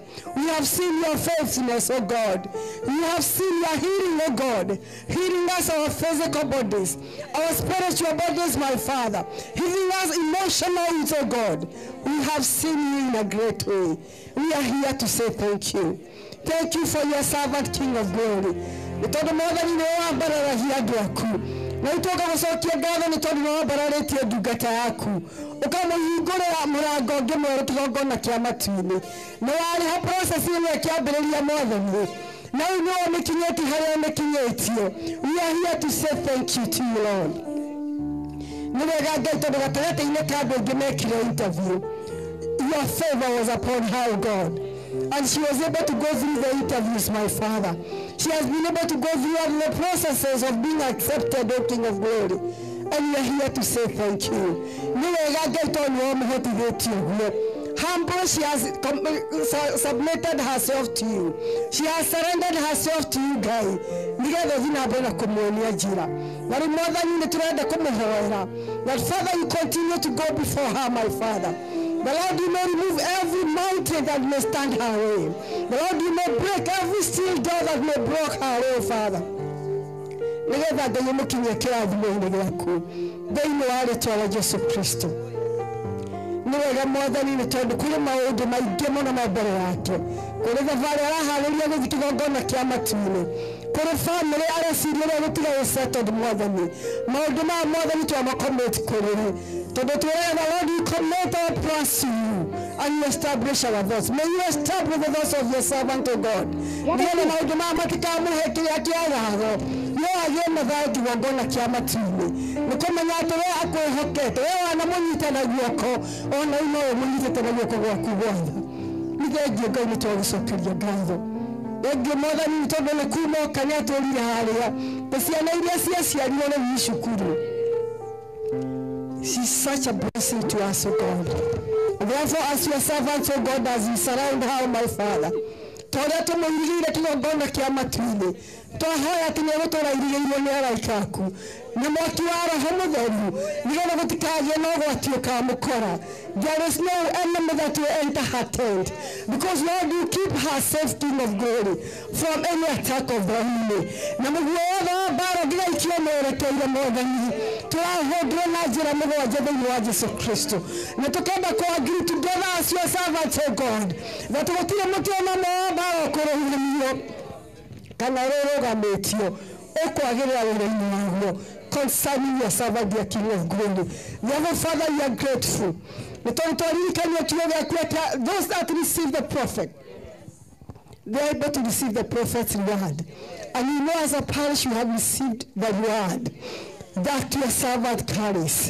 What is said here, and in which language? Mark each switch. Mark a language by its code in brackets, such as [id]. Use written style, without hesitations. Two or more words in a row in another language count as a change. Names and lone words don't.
[en] We have seen your faithfulness, O God. We have seen your healing, O God. Healing us our physical bodies, our spiritual bodies, my Father. Healing us emotionally, O God. We have seen you in a great way. We are here to say thank you. Thank you for your servant, King of Glory. [ki] Na tondu Mwathani ni wambararagia andu aku, na itoka gucokia ngatho ni tondu ni wambararĩtie ndungata yaku, ũkamũhingũrĩra mũrango ũngĩ mwerũ kĩgongona kĩa matu-inĩ. Nĩ warĩ ha process ĩno ĩkĩambĩrĩria Mwathani, na rĩu nĩ wamĩkinyĩtie harĩa wamĩkinyĩtie. [en] We are here to say thank you to you, Lord. [ki] Nĩ wega Ngai tondũ gatagatĩ-inĩ ka andũ aingĩ mekire interview, [en] your favor was upon her, God. And she was able to go through the interviews, my Father. She has been able to go through all the processes of being accepted, O King of Glory. And we are here to say thank you. Humble, she has submitted herself to you. She has surrendered herself to you, God. That Father, you continue to go before her, my Father. The Lord, you may remove every mountain that may stand her way. The Lord, you may break every steel door that may block her way, Father. [ki] Nigetha Ngai mũkinyie kĩrathimo-inĩ gĩaku thĩinĩ wa rĩĩtwa rĩa Jesũ Kristo. Nĩ wega Mwathani nĩ tondũ kũrĩ maũndũ maingĩ mũno ma mbere yake. Kũrĩ thabarĩ araharĩria gũthiĩ kĩgongona kĩa matu-inĩ. Kũrĩ famĩlĩ areciria ũrĩa gũtiga gũsettled Mwathani. Maũndũ maya Mwathani twamacommit kũrĩ we. Tondũ twĩraga [en] Lord, you commit our plans to you and you establish our thoughts. May you establish the thoughts of your servant, O God. [ki] Nĩgetha maũndũ maya matikamũhe kĩrĩa kĩa gatho. No agĩe mathayo kĩgongona kĩa matu-inĩ. Nĩ kũmenya atĩ we akwĩhokete, we wanamũnyita na guoko, ona rĩu no ũmũnyitĩte na guoko gwaku gwothe. Nĩ thengiũ Ngai nĩ twagũcokeria ngatho. Thengiũ Mwathani nĩ tondũ nĩ kuuma oka nĩ atwĩrire harĩa ta ciana iria ciaciarirwo rĩu cukuru. [en] She's such a blessing to us, O God. Therefore, as your servants, O God, as you surround her, my Father, [ki] tondũ tũmũirigĩire kĩgongona kĩa matu-inĩ, twahoya atĩ nĩ gũtũũra irigĩirwo nĩ araika aku na mwaki wa Roho Mũtheru, nĩgetha gũtikagĩe na ũgwati ũkamũkora. [en] There is no enemy that will enter her tent, because Lord, you keep her safe, King of Glory, from any attack of the enemy. [ki] Na mũguo wothe wa mbara ngĩgaikio mwerekeire Mwathani, tũrahũndwo na njĩra mũgwanja thĩinĩ wa Jesũ Kristo, na tũkenda kũ- [en] agree together as your servants, O God, that [ki] gũtirĩ mũtĩ ona ũmwe wa mbara ũkũrũgamio kana rũrũgamĩtio ũkwagĩrĩra wĩra-inĩ waguo. [en] concerning your servant, the King of glory. Therefore, Father, we are grateful. Those that receive the prophet, they are able to receive the prophet's word. And you know, as a parish, we have received the word that your servant carries.